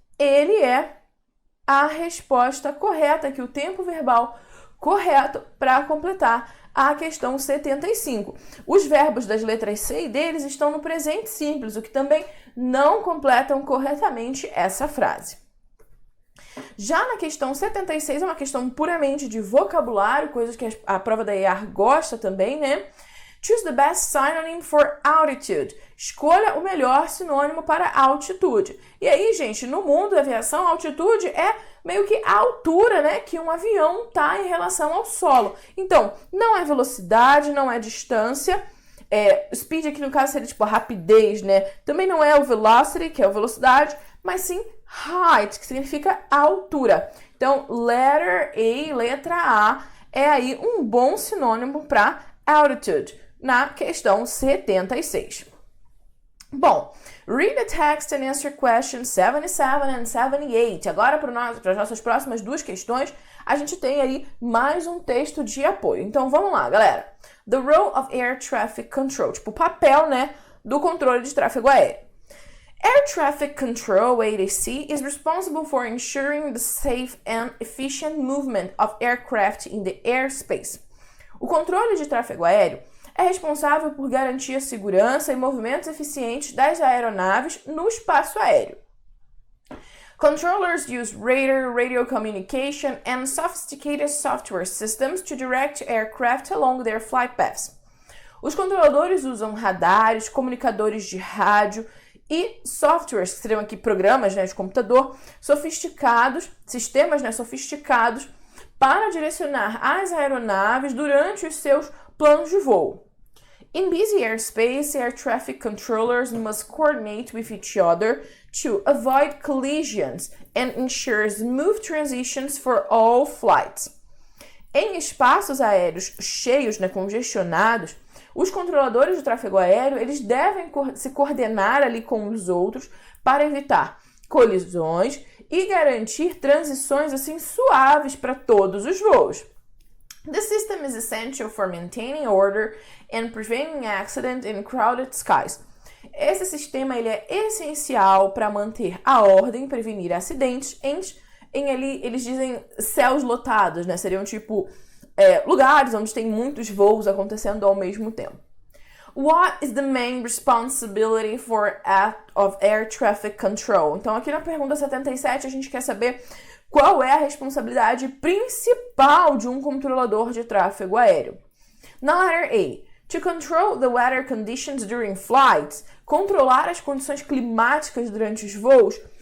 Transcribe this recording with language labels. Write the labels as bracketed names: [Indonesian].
[Portuguese] Ele é a resposta correta, aqui o tempo verbal correto para completar a questão 75. Os verbos das letras C e D eles estão no presente simples, o que também não completam corretamente essa frase. Já na questão 76 é uma questão puramente de vocabulário, coisas que a prova da EAR gosta também, né? [English] Choose the best synonym for altitude. [Portuguese] Escolha o melhor sinônimo para altitude. E aí, gente, no mundo da aviação, altitude é meio que a altura, né, que um avião tá em relação ao solo. Então, não é velocidade, não é distância. Speed aqui no caso seria tipo a rapidez, né? Também não é o velocity, que é a velocidade, mas sim height, que significa altura. Então, [English] letter A, [Portuguese] é aí um bom sinônimo para altitude, na questão 76. [English] Bom, read the text and answer questions 77 and 78. [Portuguese] Agora, para as nossas próximas duas questões, a gente tem aí mais um texto de apoio. Então, vamos lá, galera. [English] The role of air traffic control, [Portuguese] tipo o papel, né, do controle de tráfego aéreo. [English] Air Traffic Control, ATC, is responsible for ensuring the safe and efficient movement of aircraft in the airspace. [Portuguese] O controle de tráfego aéreo é responsável por garantir a segurança e movimentos eficientes das aeronaves no espaço aéreo. [English] Controllers use radar, radio communication, and sophisticated software systems to direct aircraft along their flight paths. [Portuguese] Os controladores usam radares, comunicadores de rádio e softwares, que seriam aqui programas, né, de computador, sofisticados, sistemas, né, sofisticados, para direcionar as aeronaves durante os seus planos de voo. [English] In busy airspace, air traffic controllers must coordinate with each other to avoid collisions and ensure smooth transitions for all flights. [Portuguese] Em espaços aéreos cheios, né, congestionados, os controladores de tráfego aéreo eles devem se coordenar ali com os outros para evitar colisões e garantir transições assim suaves para todos os voos. [English] The system is essential for maintaining order and preventing accident in crowded skies. [Portuguese] Esse sistema ele é essencial para manter a ordem, prevenir acidentes eles dizem céus lotados, né? Seriam tipo lugares onde tem muitos voos acontecendo ao mesmo tempo. [English] What is the main responsibility of air traffic control? [Portuguese] Então, aqui na pergunta 77, a gente quer saber qual é a responsabilidade principal de um controlador de tráfego aéreo. [English] Na letter A, to control the weather conditions during flights, [Portuguese] controlar as condições climáticas durante os voos.